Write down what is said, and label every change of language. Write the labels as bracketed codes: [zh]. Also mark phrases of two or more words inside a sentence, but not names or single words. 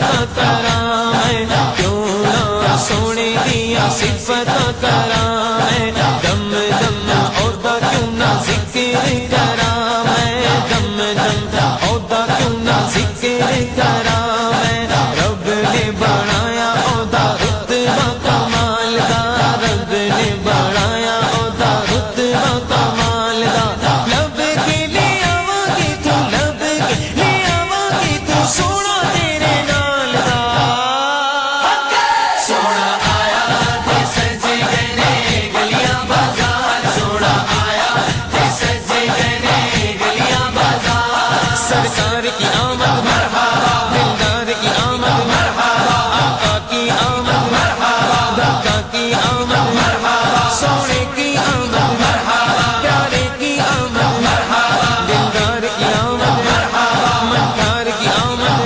[pa] کراں میں کیوں نہ سونے دیا صفتاں کراں میں دم دم عہدہ کیوں نہ ذکر کراں میں دم دم عہدہ کیوں نہ ذکر کراں میں رب نے بنایا عہدہ رتبہ کمال دا رب نے بنایا عہدہ رتبہ کمال دا لب کے لے آواں گی تو لب کے لے آواں گی تو سونا تیرے نال دا سونا آیا تے سج گئے نے گلیاں بازار سونا آیا تے سج گئے نے گلیاں بازار [ur] سرکار کی آمد مرحبا دلدار کی آمد مرحبا آقا کی آمد مرحبا داتا کی آمد مرحبا سونے کی آمد مرحبا پیارے کی آمد مرحبا دلدار کی آمد مرحبا مدار کی آمد